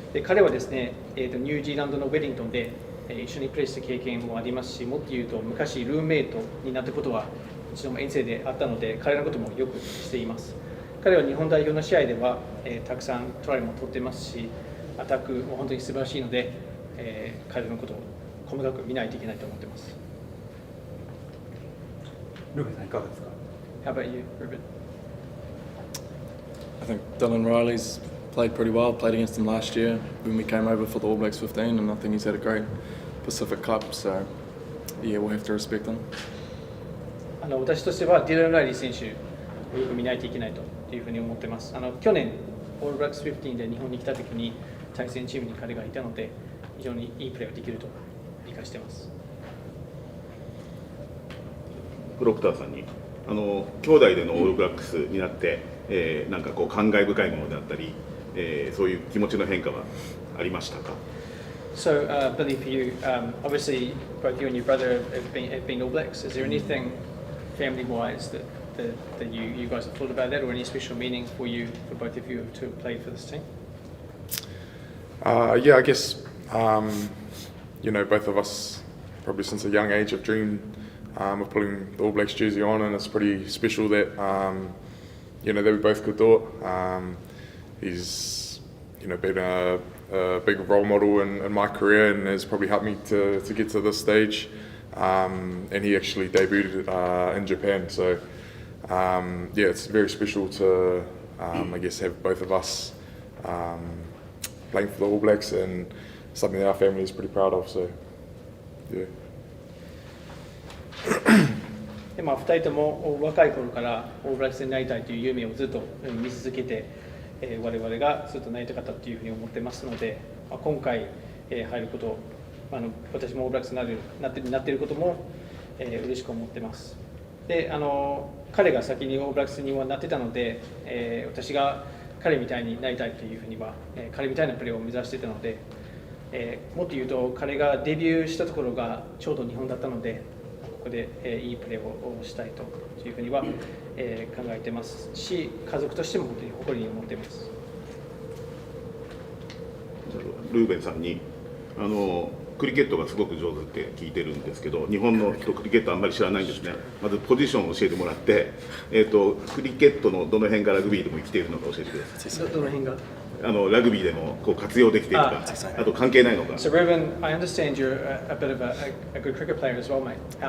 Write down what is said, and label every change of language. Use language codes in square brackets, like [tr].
[ja] で彼はですね、ニュージーランドのウェリントンで一緒にプレーした経験もありますし、もっと言うと昔ルーメイトになったことは一度も遠征であったので、彼のこともよくしています。彼は日本代表の試合では、たくさんトライも取ってますし、アタックも本当に素晴らしいので、彼のことを細かく見ないといけないと思っています。ルーベンさんいかがですか？ [en] How about you, Ruben? I think Dylan Riley's played pretty well. Played against him last year when we came over for the All Blacks 15, and I think he's had a great Pacific Cup. So we'll have to respect him. [ja] 私としてはディラン・ライリー選手をよく見ないといけないというふうに思っています。去年オールブラックス15で日本に来た時に対戦チームに彼がいたので、非常にいいプレーができると理解しています。プロクターさんに兄弟でのオールブラックスになって、なんか感慨深いものであったり、そういう気持ちの変化はありましたか？ [en] So, Billy, for you, obviously both you and your brother have been All Blacks. Is there anything family-wise that you guys have thought about that, or any special meaning for you, for both of you to have played for this team? I guess both of us probably since a young age have dreamed of putting the All Blacks jersey on, and it's pretty special that that we both could do it. He's been a big role model in my career and has probably helped me to get to this stage. And he actually debuted in Japan, so it's very special to I guess have both of us playing for the All Blacks, and something that our family is pretty proud of. So yeah. [ja] 2人とも若い頃からオールブラックスになりたいという夢をずっと見続けて、我々がずっとなりたかったというふうに思ってますので、今回入ること、私もオールブラックスになっていることも嬉しく思ってます。で、彼が先にオールブラックスにはなってたので、私が彼みたいになりたいというふうには、彼みたいなプレーを目指していたので、もっと言うと彼がデビューしたところがちょうど日本だったので、ここでいいプレーをしたいというふうには考えてますし、家族としても本当に誇りに思っています。ルーベンさんにクリケットがすごく上手って聞いてるんですけど、日本の人クリケットあんまり知らないんですね。まずポジションを教えてもらって、クリケットのどの辺がラグビーでも生きているのか教えてください。どの辺がラグビーでもこう活用できているか、あと関係ないのか。 [en] So Ruben, I understand you're a bit of a good cricket player as well, mate.